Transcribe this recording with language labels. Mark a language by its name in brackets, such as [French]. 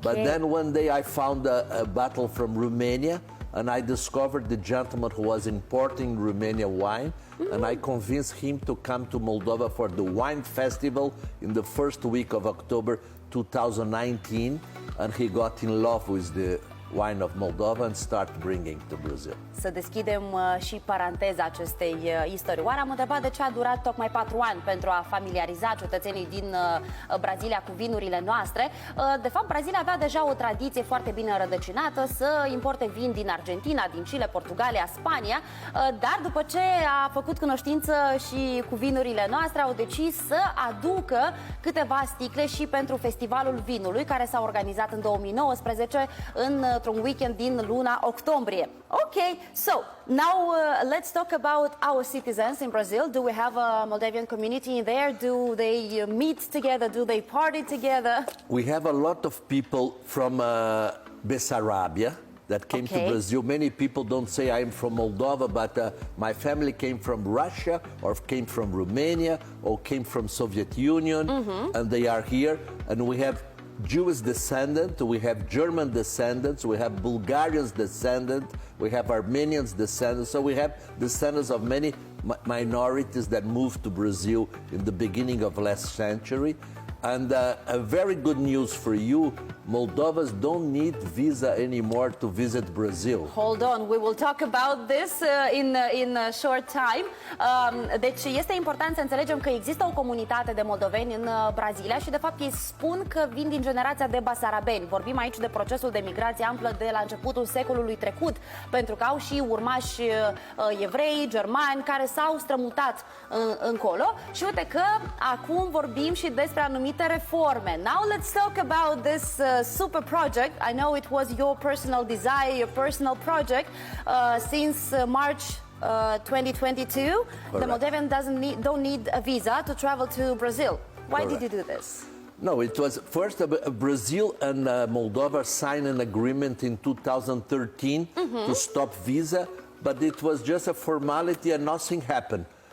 [English] But then one day I found a bottle from Romania, and I discovered the gentleman who was importing Romania wine, and I convinced him to come to Moldova for the wine festival in the first week of October 2019, and he got in love with the wine of Moldova and start bringing to Brazil. [Romanian] Să deschidem și paranteza acestei istorii. Oare am întrebat de ce a durat tocmai 4 ani pentru a familiariza cetățenii din Brazilia cu vinurile noastre. De fapt, Brazilia avea deja o tradiție foarte bine înrădăcinată să importe vin din Argentina, din Chile, Portugalia, Spania, dar după ce a făcut cunoștință și cu vinurile noastre, au decis să aducă câteva sticle și pentru Festivalul Vinului, care s-a organizat în 2019 într-un weekend din luna octombrie. [English] Okay, so now let's talk about our citizens in Brazil. Do we have a Moldavian community in there? Do they meet together? Do they party together? We have a lot of people from Bessarabia that came to Brazil. Many people don't say I'm from Moldova, but my family came from Russia or came from Romania or came from Soviet Union, and they are here. And we have Jewish descendants, we have German descendants, we have Bulgarians descendants, we have Armenians descendants, so we have descendants of many minorities that moved to Brazil in the beginning of last century. And a very good news for you, Moldovans don't need visa anymore to visit Brazil. Hold on, we will talk about this in a short time. [Romanian] Deci este important să înțelegem că există o comunitate de moldoveni în Brazilia și de fapt ei spun că vin din generația de basarabeni. Vorbim aici de procesul de migrație amplă de la începutul secolului trecut, pentru că au și urmași evrei, germani, care s-au strămutat încolo. Și uite că acum vorbim și despre anumite anumite reforme. [English] Now let's talk about this super project. I know it was your personal desire, your personal project since March 2022. The Moldovan don't need a visa to travel to Brazil. Why did you do this? No, it was first Brazil and Moldova signed an agreement in 2013 to stop visa, but it was just a formality and nothing happened.